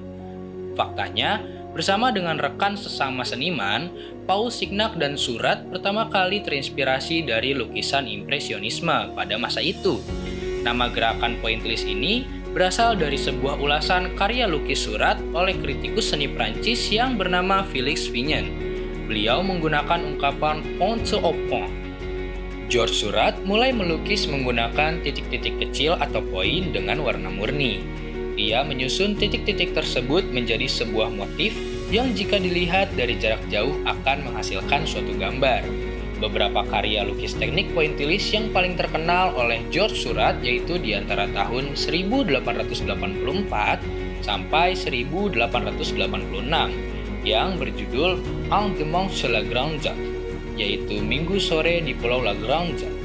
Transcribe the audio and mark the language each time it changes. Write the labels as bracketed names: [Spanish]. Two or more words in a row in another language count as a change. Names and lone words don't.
[Indonesian] Faktanya, bersama dengan rekan sesama seniman, Paul Signac dan Seurat pertama kali terinspirasi dari lukisan impresionisme pada masa itu. Nama gerakan pointillis ini berasal dari sebuah ulasan karya lukis Seurat oleh kritikus seni Prancis yang bernama Félix Vignon. Beliau menggunakan ungkapan [French] point au point. [Indonesian] George Seurat mulai melukis menggunakan titik-titik kecil atau poin dengan warna murni. Ia menyusun titik-titik tersebut menjadi sebuah motif yang jika dilihat dari jarak jauh akan menghasilkan suatu gambar. Beberapa karya lukis teknik pointillis yang paling terkenal oleh George Seurat yaitu di antara tahun 1884 sampai 1886 yang berjudul Un dimanche sur la Grande Jatte, yaitu Minggu sore di Pulau La Grande Jatte.